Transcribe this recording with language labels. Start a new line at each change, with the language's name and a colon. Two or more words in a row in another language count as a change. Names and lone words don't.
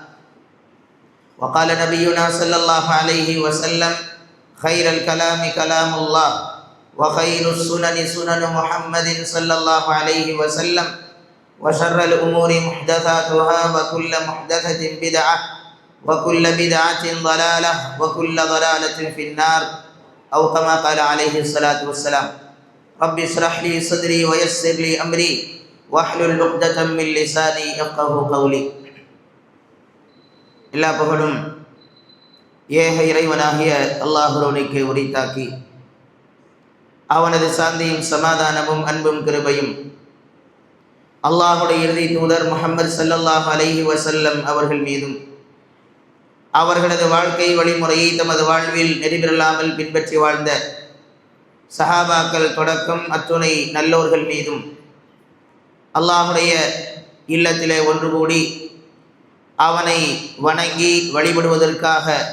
Arabic: وقال نبينا صلى الله عليه وسلم خير الكلام كلام الله وخير السنن سنن محمد صلى الله عليه وسلم وشر الأمور محدثاتها وكل محدثة بدعة وكل بدعة ضلالة وكل ضلالة في النار أو كما قال عليه الصلاة والسلام رب اشرح لي صدري ويسر لي أمري واحلل عقدة من لساني يفقهوا قولي
Tamil: எல்லா புகழும் ஏக இறைவனாகிய அல்லாஹ்வுக்கே உரித்தாக்கி அவனது சாந்தியும் சமாதானமும் அன்பும் கிருபையும் அல்லாஹ்வுடைய இறுதி தூதர் முஹம்மது
Arabic: صلى الله عليه وسلم
Tamil: அவர்கள் மீதும் அவர்களது வாழ்க்கை வழிமுறையை தமது வாழ்வில் நெறிபிறலாமல் பின்பற்றி வாழ்ந்த சஹாபாக்கள் தொடக்கம் அத்துணை நல்லோர்கள் மீதும் அல்லாஹுடைய இல்லத்திலே ஒன்று கூடி அவனை வணங்கி வழிபடுவதற்காக